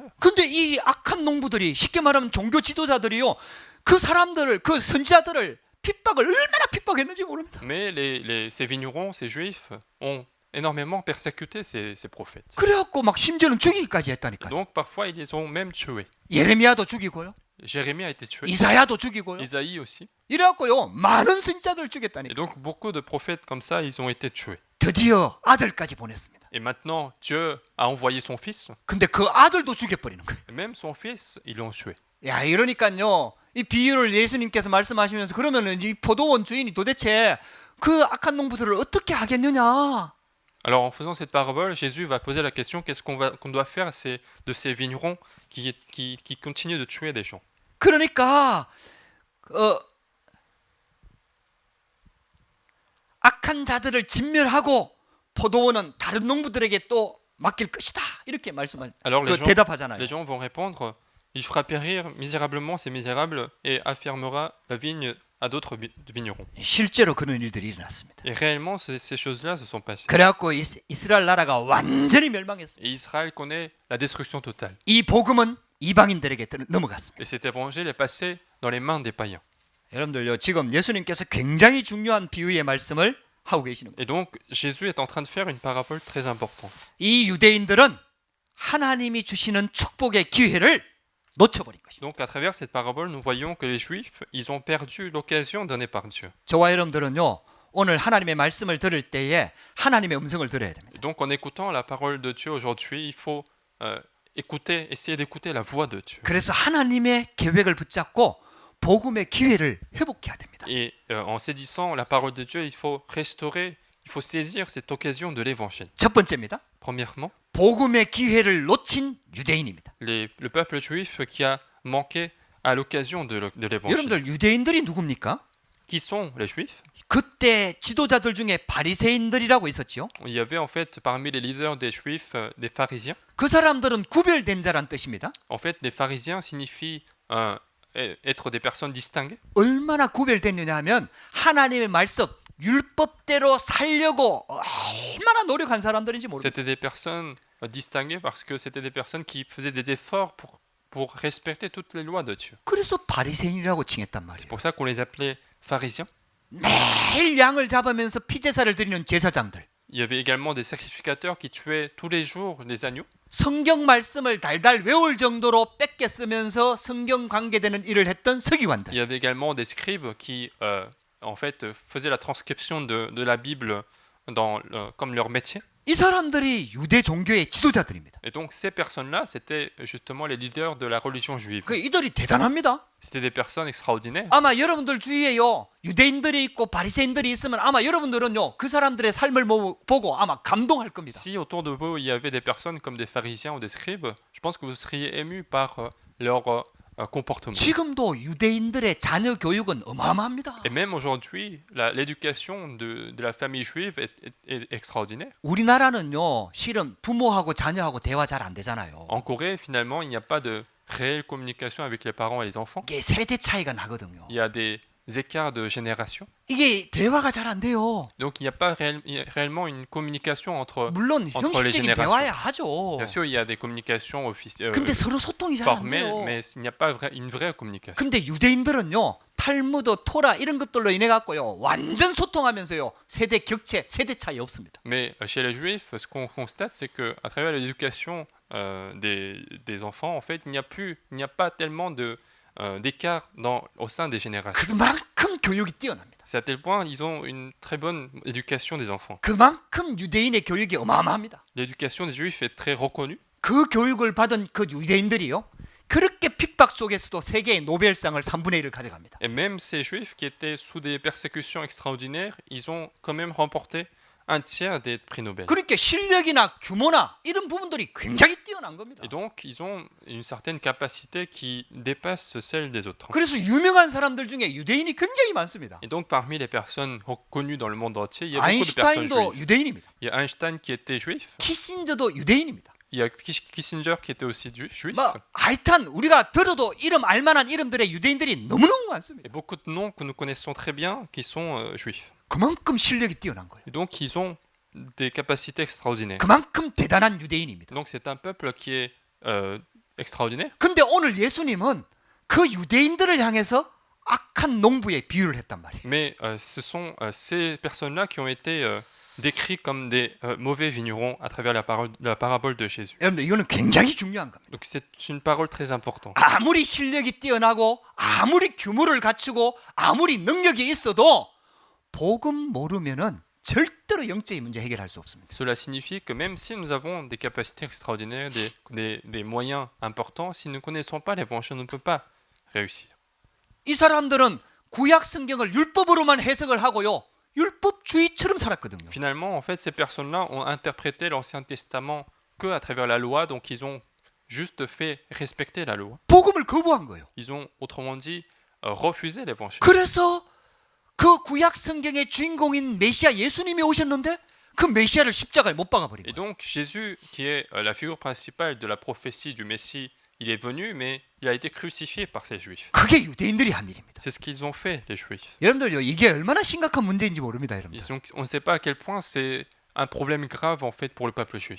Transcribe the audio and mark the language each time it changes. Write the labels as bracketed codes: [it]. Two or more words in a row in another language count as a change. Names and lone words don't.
[ko] 근데 이 악한 농부들이, 쉽게 말하면 종교 지도자들이요, 그 사람들을, 그 선지자들을 핍박을 얼마나 핍박했는지 모릅니다. [fr] Mais ces vignerons, ces juifs, ont énormément persécuté ces prophètes. [ko] 그래갖고 막 심지어는 죽이기까지 했다니까요. [fr] Donc parfois, ils les ont même tués. [ko] 예레미야도 죽이고요, [fr] Jérémie a été tué, [ko] 이사야도 죽이고요. [fr] Isaïe aussi. [ko] 이래갖고요, 많은 선지자들을 [fr] Et [ko] 죽였다니까. [fr] donc beaucoup de prophètes comme ça, ils ont été tués. [ko] 드디어 아들까지 보냈습니다. [fr] Et maintenant, Dieu a envoyé son fils. [ko] 근데 그 아들도 죽여버리는 거예요. [fr] Et même son fils, ils l'ont tué. [ko] 야, 이러니까요, 이 비유를 예수님께서 말씀하시면서 그러면은 이 포도원 주인이 도대체 그 악한 농부들을 어떻게 하겠느냐? [fr] Alors en faisant cette parabole, Jésus va poser la question, qu'est-ce qu'on doit faire de ces vignerons qui continuent de tuer des gens. [ko] 그러니까 악한 자들을 진멸하고 포도원은 다른 농부들에게 또 맡길 것이다. 이렇게 말씀을 [fr] Alors [ko] 대답하잖아요. [fr] les gens vont répondre, il fera périr misérablement ces misérables et affirmera la vigne à d'autres vignerons. [ko] 실제로 그런 일들이 일어났습니다. [fr] Et réellement, ces choses-là se sont passées. [ko] 그래갖고 이스라엘 나라가 완전히 멸망했습니다. [fr] Et Israël connaît la destruction totale. [ko] 이 복음은 이방인들에게 넘어갔습니다. [fr] Et cet évangile est passé dans les mains des païens. [ko] 여러분들요, 지금 예수님께서 굉장히 중요한 비유의 말씀을 하고 계시는 거예요. [fr] Et donc, Jésus est en train de faire une parabole très importante. [ko] 이 유대인들은 하나님이 주시는 축복의 기회를 놓쳐버린 것입니다. [fr] Donc, à travers cette parabole, nous voyons que les Juifs, ils ont perdu l'occasion donnée par Dieu. [ko] 저와 여러분들은요, 오늘 하나님의 말씀을 들을 때에 하나님의 음성을 들어야 됩니다. [fr] Et donc, en écoutant la parole de Dieu aujourd'hui, il faut essayer d'écouter la voix de Dieu. [ko] 그래서 하나님의 계획을 붙잡고 복음의 기회를 회복해야 됩니다. [fr] Et en saisissant la parole de Dieu, il faut saisir cette occasion de l'évangile. [ko] 첫 번째입니다. [fr] Premièrement, [ko] 복음의 기회를 놓친 유대인입니다. [fr] le peuple juif qui a manqué à l'occasion de l'évangile. [ko] 여러분들 유대인들이 누굽니까? [fr] Qui sont les juifs? [ko] 그때 지도자들 중에 바리새인들이라고 있었지요. [fr] Il y avait en fait parmi les leaders des juifs des pharisiens. [ko] 그 사람들은 구별된 자란 뜻입니다. [fr] En fait, les pharisiens signifient être des personnes distinguées. [ko] 얼마나 구별됐느냐 하면 하나님의 말씀 율법대로 살려고 얼마나 노력한 사람들인지 모릅니다. [fr] C'était des personnes distinguées parce que c'était des personnes qui faisaient des efforts pour respecter toutes les lois de Dieu. [ko] 그래서 바리새인이라고 칭했단 [fr] C'est [ko] 말이에요. [fr] pour ça qu'on les appelait pharisiens. [ko] 매일 양을 잡으면서 피제사를 드리는 제사장들. [fr] Il y avait également des sacrificateurs qui tuaient tous les jours des agneaux. [ko] 성경 말씀을 달달 외울 정도로 뺏겨 쓰면서 성경 관계되는 일을 했던 서기관들. [fr] Il y avait également des scribes qui en fait faisaient la transcription de la Bible comme leur métier. [ko] 이 사람들이 유대 종교의 지도자들입니다. [fr] Et donc ces personnes-là, c'était justement les leaders de la religion juive. [ko] 그 이들이 대단합니다. [fr] C'était des personnes extraordinaires. [ko] 아마 여러분들 주위에요 유대인들이 있고 바리새인들이 있으면 아마 여러분들은요 그 사람들의 삶을 보고 아마 감동할 겁니다. [fr] Si autour de vous il y avait des personnes comme des pharisiens ou des scribes, je pense que vous seriez émus par leur comportement. [ko] 지금도 유대인들의 자녀 교육은 어마어마합니다. [fr] Et même aujourd'hui, l'éducation de la famille juive est extraordinaire. [ko] 우리나라는요 실은 부모하고 자녀하고 대화 잘 안 되잖아요. [fr] En Corée, finalement, il n'y a pas de réelle communication avec les parents et les enfants. [ko] 이게 세대 차이가 나거든요. [fr] Il y a des écarts de génération. [ko] 이게 대화가 잘 안 돼요. [fr] Donc il n'y a pas réellement une communication entre [ko] 물론 [fr] les [ko] 형식적인 [fr] générations. [ko] 대화야 하죠. [fr] Bien sûr, il y a des communications [ko] 근데 서로 소통이 잘 안 [fr] formelles, [ko] 돼요. [fr] mais il n'y a pas une vraie communication. [ko] 근데 유대인들은요 탈무드, 토라 이런 것들로 인해 갖고요 완전 소통하면서요 세대 격차, 세대 차이 없습니다. [fr] Mais chez les juifs, ce qu'on constate, c'est que à travers l'éducation des enfants, en fait, il n'y a pas tellement d'écart au sein des générations. [ko] 그만큼 교육이 뛰어납니다. [fr] C'est à tel point ils ont une très bonne éducation des enfants. [ko] 그만큼 유대인의 교육이 어마어마합니다. [fr] L'éducation des juifs est très reconnue. [ko] 그 교육을 받은 그 유대인들이요 그렇게 핍박 속에서도 세계의 노벨상을 3분의 1을 가져갑니다. [fr] Et même ces juifs qui étaient sous des persécutions extraordinaires, ils ont quand même remporté un tiers des prix Nobel. [ko] 그러니까 실력이나 규모나 이런 부분들이 굉장히 뛰어난 겁니다. [fr] Et donc, ils ont une certaine capacité qui dépasse celle des autres. [ko] 그래서 유명한 사람들 중에 유대인이 굉장히 많습니다. [fr] Et donc, parmi les personnes reconnues dans le monde entier, il y a beaucoup de personnes [ko] 아인슈타인도 [fr] juives. [ko] 유대인입니다. [fr] Il y a Einstein qui était juif. [ko] 키신저도 유대인입니다. [fr] Il y a Kissinger qui était aussi juif. [ko] 뭐 하여튼 우리가 들어도 이름 알만한 이름들의 유대인들이 너무너무 많습니다. [fr] Et beaucoup de noms que nous connaissons très bien qui sont juifs. [ko] 그만큼 실력이 뛰어난 거예요. [fr] Et donc, ils ont des capacités extraordinaires. [ko] 그만큼 대단한 유대인입니다. [fr] Donc, c'est un peuple qui est extraordinaire. [ko] 근데 오늘 예수님은 그 유대인들을 향해서 악한 농부의 비유를 했단 말이에요. [fr] Mais ce sont ces personnes-là qui ont été décrits comme des mauvais vignerons à travers la parabole de Jésus. [ko] 여러분들 이거는 굉장히 중요한 겁니다. [fr] Donc c'est une parole très importante. [ko] 아무리 실력이 뛰어나고 아무리 규모를 갖추고 아무리 능력이 있어도 복음 모르면은 절대로 영적인 문제 해결할 수 없습니다. [fr] Cela signifie que même si nous avons des capacités extraordinaires, des moyens importants, si nous ne connaissons pas l'évangile, on ne peut pas réussir. [ko] 이 사람들은 구약 성경을 율법으로만 해석을 하고요. 율법주의처럼 살았거든요. [fr] Finalement, en fait, ces personnes-là ont interprété l'Ancien Testament que à travers la loi, donc ils ont juste fait respecter la loi. [ko] 복음을 거부한 거예요. [fr] Ils ont, autrement dit, refusé l'évangile. [ko] 그래서 그 구약 성경의 주인공인 메시아 예수님이 오셨는데 그 메시아를 십자가에 못 박아버린 [fr] Et [ko] 거예요. [fr] donc Jésus, qui est la figure principale de la prophétie du Messie, il est venu, mais il a été crucifié par ces Juifs. [ko] 그게 유대인들이 한 일입니다. [fr] C'est ce qu'ils ont fait, les Juifs. [ko] 여러분들요, 이게 얼마나 심각한 문제인지 모릅니다, 여러분들. [fr] On ne sait pas à quel point c'est un problème grave en fait pour le peuple juif.